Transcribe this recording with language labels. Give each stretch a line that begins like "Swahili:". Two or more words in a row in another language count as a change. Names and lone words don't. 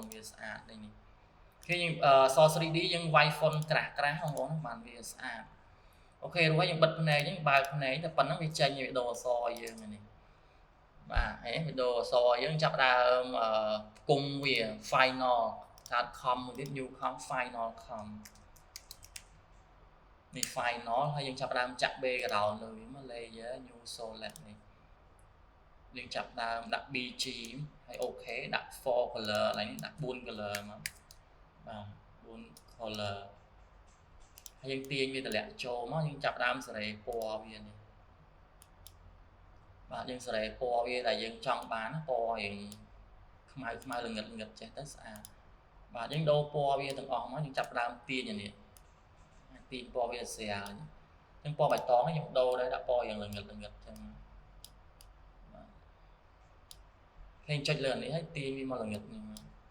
Khmer: វាស្អាតនេះនេះគេយើងអក្សរ 3D យើងវាយ font ក្រាស់ៗបងប្អូនបានវាស្អាតអូខេរួចហើយយើងបិទភ្នែកហ្នឹងបើកភ្នែកតែប៉ុណ្ណឹងវាចេញវីដេអូអក្សរយើងនេះបាទហើយវីដេអូអក្សរយើងចាប់ដើមគុំវា final កើត com មួយទៀត
English: new com final com
Khmer: នេះ final ហើយយើងចាប់ដើមចាក់ background លើវាមក
English: layer new solid
Khmer: នេះយើងចាប់ដើមដាក់ bg ហើយអូខេដាក់ 4 color កន្លែងនេះដាក់ 4 color មកបាទ 4 color ហើយយើងទាញវាតម្លាក់ចូលមកយើងចាប់ដើមសេរីពណ៌វានេះ បាទយើងសេរីពណ៌វាដែលយើងចង់បានពណ៌រៀងខ្មៅខ្មៅល្ងិតល្ងិតចេះទៅស្អាតបាទយើងដូរពណ៌វាទាំងអស់មកយើងចាប់ដើមទាញអានេះទាញពណ៌វាស្រាលអញ្ចឹងពណ៌បៃតងនេះខ្ញុំដូរដែរដាក់ពណ៌រៀងល្ងិតល្ងិតអញ្ចឹងបាទគេចុចលើអានេះហើយទាញវាមកល្ងិតនេះមក